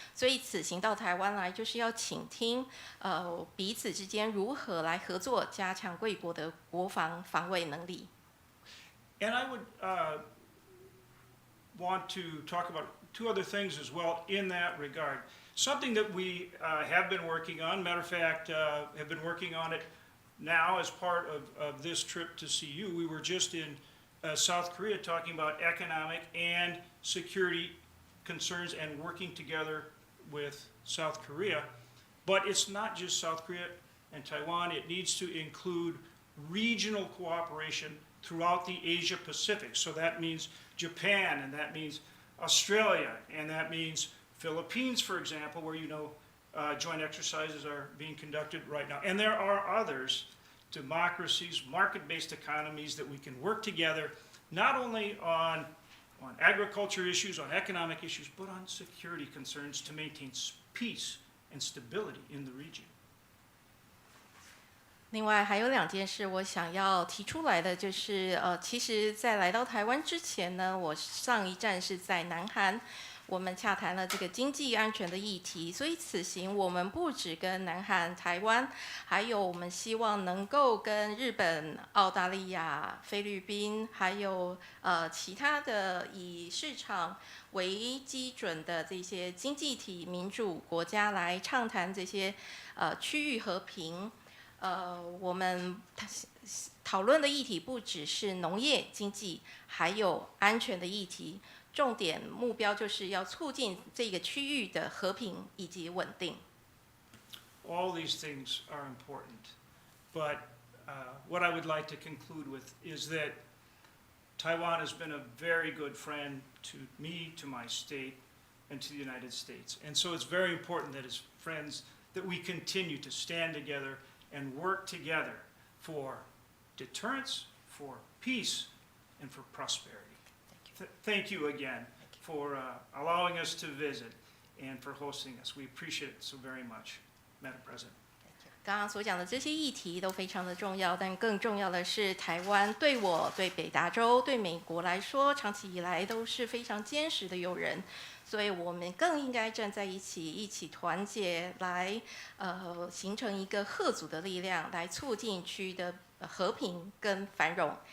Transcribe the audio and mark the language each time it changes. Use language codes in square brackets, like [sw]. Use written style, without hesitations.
[zh] 所以此行到台湾来，就是要倾听彼此之间如何来合作，加强贵国的国防防卫能力。 [en] And I would want to talk about two other things as well in that regard. Something that we have been working on, matter of fact, have been working on it now as part of this trip to see you. We were just in South Korea talking about economic and security concerns and working together with South Korea. But it's not just South Korea and Taiwan. It needs to include regional cooperation throughout the Asia Pacific. So that means Japan, and that means Australia, and that means Philippines, for example, where joint exercises are being conducted right now. And there are others, democracies, market-based economies that we can work together, not only on agriculture issues, on economic issues, but on security concerns to maintain peace and stability in the region. [zh] 另外还有2件事我想要提出来的，就是其实在来到台湾之前呢，我上一站是在南韩，我们洽谈了这个经济安全的议题，所以此行我们不只跟南韩、台湾，还有我们希望能够跟日本、澳大利亚、菲律宾，还有其他的以市场为基准的这些经济体民主国家来畅谈这些区域和平。我们讨论的议题不只是农业、经济，还有安全的议题。重点目标就是要促进这个区域的和平以及稳定。 [en] All these things are important, but what I would like to conclude with is that Taiwan has been a very good friend to me, to my state, and to the United States. And so it's very important that as friends that we continue to stand together and work together for deterrence, for peace, and for prosperity. Thank you again for allowing us to visit and for hosting us. We appreciate it so very much, Madam President. [zh] 刚刚所讲的这些议题都非常的重要，但更重要的是，台湾对我、对北达州、对美国来说，长期以来都是非常坚实的友人。所以我们更应该站在一起，一起团结，来形成一个贺组的力量，来促进区域的和平跟繁荣。